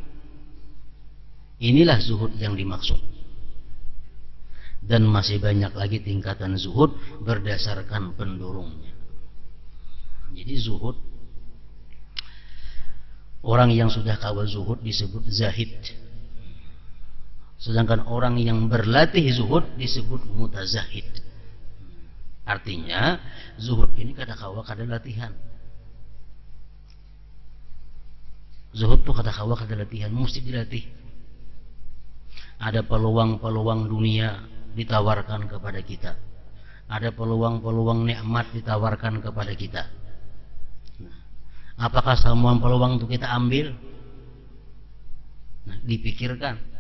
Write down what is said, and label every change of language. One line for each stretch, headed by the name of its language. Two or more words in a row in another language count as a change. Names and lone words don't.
Indonesian: Inilah zuhud yang dimaksud. Dan masih banyak lagi tingkatan zuhud berdasarkan pendorongnya. Jadi zuhud, orang yang sudah kawal zuhud disebut zahid. Sedangkan orang yang berlatih zuhud disebut mutazahid.
Banjar: Artinya zuhud ini kada kawa kada latihan. Zuhud itu kada kawa kada latihan, mesti dilatih.
Indonesian: Ada peluang-peluang dunia ditawarkan kepada kita. Ada peluang-peluang nikmat ditawarkan kepada kita. Nah, apakah semua peluang itu kita ambil? Nah, dipikirkan.